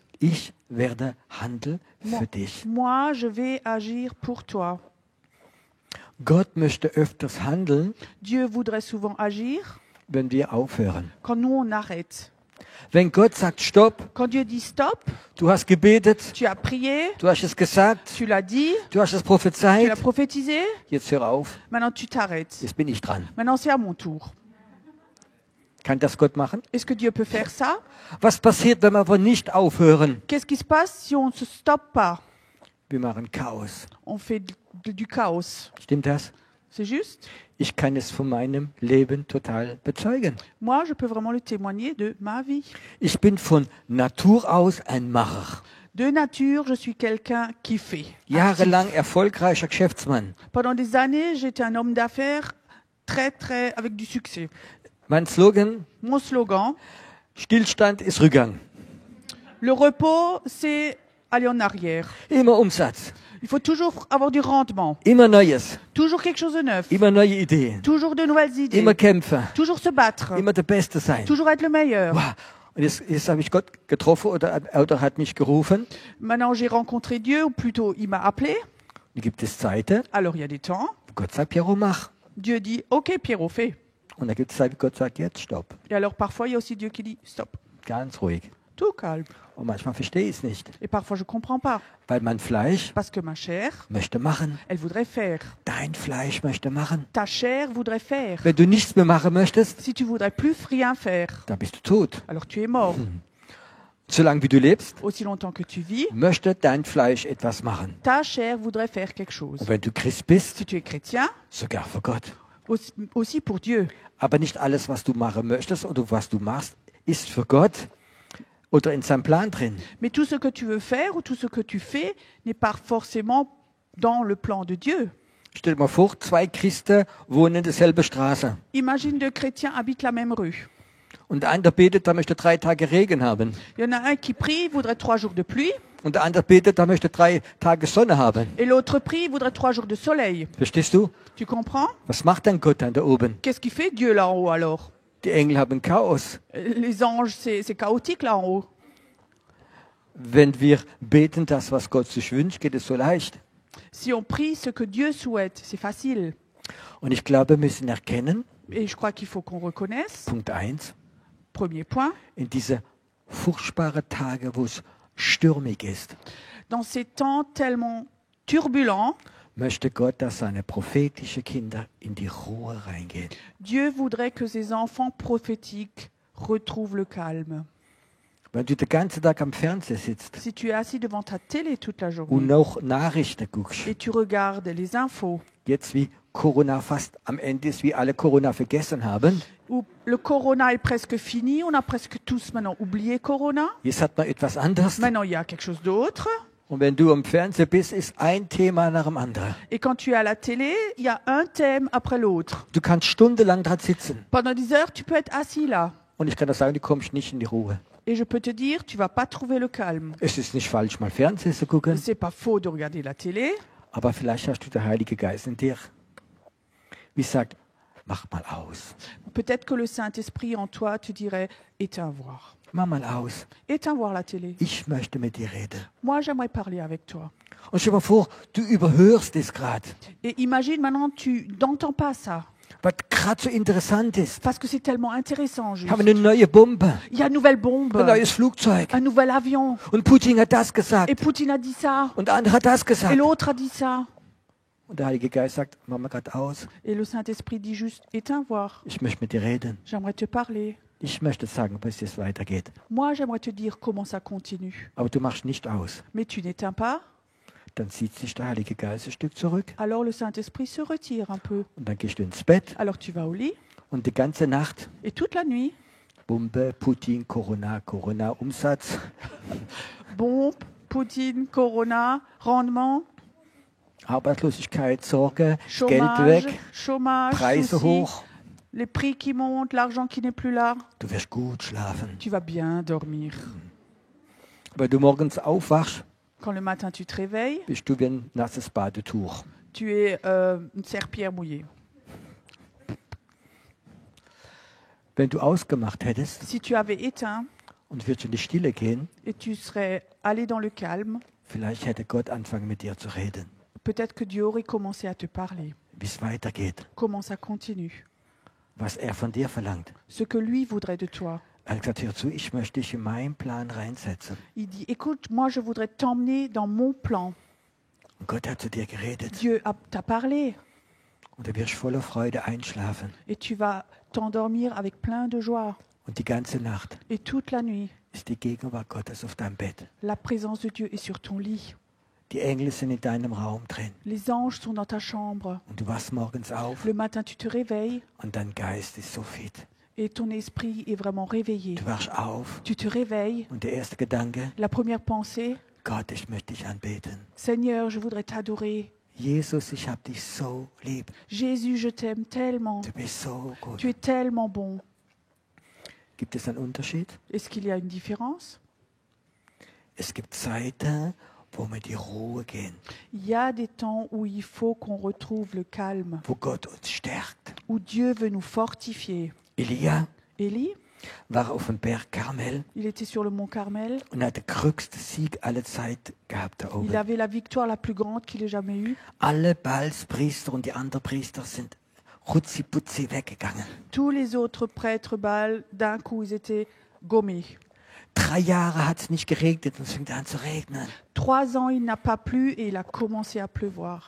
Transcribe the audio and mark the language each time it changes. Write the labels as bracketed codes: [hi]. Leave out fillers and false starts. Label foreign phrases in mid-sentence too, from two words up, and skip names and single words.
[de] Ich werde handeln für dich. [fr] Moi, je vais agir pour toi. [de] Gott möchte öfters handeln, [fr] Dieu voudrait souvent agir [de] wenn wir aufhören. [fr] quand nous on arrête. [de] Wenn Gott sagt, stopp, [fr] Quand Dieu dit stop, [de] du hast gebetet, [fr] tu as prié, [de] du hast es gesagt, [fr] tu l'as dit, [de] du hast es [fr] tu [de] prophezeit, [fr] l'as prophétisé, [de] jetzt hör auf, [fr] maintenant tu t'arrêtes. [de] jetzt bin ich dran. [fr] Maintenant c'est à mon tour. [de] Kann das Gott machen? [fr] Est-ce que Dieu peut faire ça? [de] Was passiert, wenn wir aber nicht aufhören? [fr] Qu'est-ce qui se passe si on ne se stoppe pas? [de] Wir machen Chaos. [fr] On fait du chaos. [de] Stimmt das? [fr] C'est juste? [de] Ich kann es von meinem Leben total bezeugen. [fr] Moi, je peux vraiment le témoigner de ma vie. [de] Ich bin von Natur aus ein Macher. [fr] De nature, je suis quelqu'un qui fait. [de] Jahrelang erfolgreicher Geschäftsmann. [fr] Pendant des années, j'étais un homme d'affaires très avec du succès. [de] Mein Slogan, [fr] Mon slogan, [de] Stillstand ist Rückgang. [fr] le repos, c'est aller en arrière. [de] Immer Umsatz, [fr] Il faut toujours avoir du rendement, [de] immer Neues, [fr] toujours quelque chose de neuf, [de] immer neue Ideen, [fr] toujours de nouvelles idées, [de] immer Kämpfe, [fr] toujours se battre, [de] immer der Beste sein. [fr] toujours être le meilleur. Wow. [de] Und jetzt habe ich Gott getroffen oder hat mich gerufen. [fr] Maintenant, j'ai rencontré Dieu, ou plutôt, il m'a appelé. [de] Da gibt es Zeiten, [fr] Alors, il y a des temps. [de] wo Gott sagt, Piero, mach. [fr] Dieu dit, OK, Pierrot, fais. [de] Und da gibt es Zeiten, wo Gott sagt, jetzt stopp. [fr] Et alors, parfois, il y a aussi Dieu qui dit, stop. [de] ganz ruhig. [fr] tout calme. [de] Und manchmal verstehe ich es nicht, [fr] Et parfois, je ne comprends pas. [de] weil mein Fleisch [fr] Parce que ma chair, [de] möchte machen. [fr] elle voudrait faire. [de] Dein Fleisch möchte machen. [fr] Ta chair voudrait faire. [de] Wenn du nichts mehr machen möchtest, [fr] Si tu voudrais plus rien faire, [de] dann bist du tot. [fr] alors tu es mort. [de] Solange wie du lebst, [fr] Aussi longtemps que tu vis, [de] möchte dein Fleisch etwas machen. [fr] ta chair voudrait faire quelque chose. [de] Und wenn du Christ bist, [fr] Si tu es chrétien, [de] sogar für Gott. [fr] aussi pour Dieu. [de] Aber nicht alles, was du machen möchtest oder was du machst, ist für Gott oder in seinem Plan drin. [fr] Mais tout ce que tu veux faire ou tout ce que tu fais n'est pas forcément dans le plan de Dieu. [de] Stell dir mal vor, 2 Christen wohnen in derselben Straße. [fr] Imagine 2 chrétiens habitent la même rue. [de] Und der andere betet, da möchte 3 Tage Regen haben. [fr] Il y en a un qui prie, voudrait 3 jours de pluie, [de] Und der andere betet, da möchte 3 Tage Sonne haben. [fr] et l'autre prie, voudrait 3 jours de soleil. [de] Verstehst du? [fr] Tu comprends? [de] Was macht denn Gott dann da oben? [fr] Qu'est-ce qu'il fait Dieu là en haut alors? [de] Die Engel haben Chaos. [fr] Les anges, c'est chaotique là en haut. [de] Wenn wir beten, das, was Gott sich wünscht, geht es so leicht. [fr] Si on prie ce que Dieu souhaite, c'est facile. [de] Und ich glaube, wir müssen erkennen, [fr] Et je crois qu'il faut qu'on reconnaisse, [de] Punkt 1, [fr] premier point, [de] in diese furchtbaren Tage, wo es stürmig ist, [fr] dans ces temps tellement turbulents, [de] möchte Gott, dass seine prophetischen Kinder in die Ruhe reingehen. [fr] Dieu voudrait que ses enfants prophétiques retrouvent le calme. [de] Wenn du den ganzen Tag am Fernseher sitzt [fr] Si tu es assis devant ta télé toute la [de] und [fr] journée [de] noch Nachrichten guckst, [fr] et tu regardes les infos, [de] jetzt wie Corona fast am Ende ist, wie alle Corona vergessen haben, [fr] où le corona est presque fini, on a presque tous maintenant oublié corona, [de] jetzt hat man etwas anderes. [fr] maintenant il y a quelque chose d'autre, [de] Und wenn du am Fernseher bist, ist ein Thema nach dem anderen. [fr] et quand tu es à la télé, il y a un thème après l'autre. [de] Du kannst stundenlang dran sitzen. [fr] Pendant 10 heures, tu peux être assis là. [de] Und ich kann dir sagen, du kommst nicht in die Ruhe. [fr] Et je peux te dire, tu vas pas trouver le calme. [de] Es ist nicht falsch, mal Fernsehen zu gucken, [fr] C'est pas faux de regarder la télé, [de] aber vielleicht hast du den Heiligen Geist in dir. Wie sagt, mach mal aus. [fr] peut-être que le Saint-Esprit en toi te dirait, éteins voir. [de] Mach mal aus. [fr] Éteins voir la télé. [de] Ich möchte mit dir reden. [fr] Moi, j'aimerais parler avec toi. [de] Und stell dir mal vor, du überhörst es gerade, [fr] Et imagine maintenant, tu n'entends pas ça. [de] was gerade so interessant ist. [fr] Parce que c'est tellement intéressant. Juste. [de] Wir haben eine neue Bombe, [fr] Il y a une nouvelle bombe, [de] ein neues Flugzeug. [fr] un nouvel avion. [de] Und Putin hat das gesagt. [fr] Et Poutine a dit ça. [de] Und der andere hat das [fr] Et [de] gesagt. [fr] l'autre a dit ça. [de] Und der Heilige Geist sagt, mach mal gerade aus. [fr] Et le Saint-Esprit dit juste, éteins voir. [de] Ich möchte mit dir reden. [fr] J'aimerais te parler. [de] Ich möchte sagen, bis es weitergeht. [fr] Moi, j'aimerais te dire comment ça continue. [de] Aber du machst nicht aus. [fr] Mais tu n'éteins pas. [de] Dann zieht sich der Heilige Geist ein Stück zurück. [fr] Alors le Saint-Esprit se retire un peu. [de] Und dann gehst du ins Bett. [fr] Alors tu vas au lit. [de] Und die ganze Nacht, [fr] Et toute la nuit, [de] Bombe, Putin, Corona, Corona, Umsatz, [fr] bombe, Poutine, Corona, rendement, [de] Arbeitslosigkeit, Sorge, Geld [fr] chômage, [de] weg, [fr] chômage, [de] Preise [fr] soucis, [de] hoch. [fr] les prix qui montent, l'argent qui n'est plus là. [de] Du wirst gut schlafen. [fr] Tu vas bien dormir. [de] Wenn du morgens aufwachst, [fr] Quand le matin tu te réveilles, [de] bist du wie ein nasses Badetuch. [fr] tu es une serpillère mouillée. [de] Wenn du ausgemacht hättest [fr] Si tu avais éteint [de] und würdest in die Stille gehen, [fr] et tu serais allé dans le calme, [de] vielleicht hätte Gott anfangen mit dir zu reden, [fr] peut-être que Dieu aurait commencé à te parler. [de] wie es weitergeht, [fr] Comment ça continue. [de] was er von dir verlangt. [fr] Ce que lui voudrait de toi. [de] Er hat gesagt, hör zu, ich möchte dich in meinen Plan reinsetzen. [fr] Il dit, écoute, moi je voudrais t'emmener dans mon plan. [de] Und Gott hat zu dir geredet. [fr] Dieu t'a parlé [de] Und du wirst voller Freude einschlafen. [fr] et tu vas t'endormir avec plein de joie. [de] Und die ganze Nacht [fr] Et toute la nuit, [de] ist die Gegenwart Gottes auf deinem Bett. [fr] la présence de Dieu est sur ton lit. [de] Die Engel sind in deinem Raum drin. [fr] Les anges sont dans ta chambre. [de] Und du wachst morgens auf [fr] Le matin, tu te réveilles [de] und dein Geist ist so fit. [fr] et ton esprit est vraiment réveillé. [de] Du wachst auf [fr] Tu te réveilles. [de] und der erste Gedanke, [fr] La première pensée, [de] Gott, ich möchte dich anbeten. [fr] Seigneur, je voudrais t'adorer. [de] Jesus, ich hab dich so lieb. [fr] Jésus, je t'aime tellement. [de] Du bist so gut. [fr] Tu es tellement bon. [de] Gibt es einen Unterschied? [fr] Est-ce qu'il y a une différence? [de] Es gibt Zeiten, wo wir in die Ruhe gehen, [fr] Il y a des temps où il faut qu'on retrouve le calme, [de] wo Gott uns stärkt. [fr] où Dieu veut nous fortifier. [de] Elia [fr] Élie, [de] war auf dem Berg Karmel [fr] il était sur le mont Carmel. [de] und hat den größten Sieg aller Zeit gehabt da [fr] Il [de] oben. [fr] avait la victoire la plus grande qu'il ait jamais eue. [de] Alle Balspriester und die anderen Priester sind rutzi-putzi weggegangen. [fr] Tous les autres prêtres Baal, d'un coup, ils étaient gommés. [de] 3 Jahre hat es nicht geregnet und es fängt an zu regnen. [fr] 3 ans, il n'a pas plu et il a commencé à pleuvoir.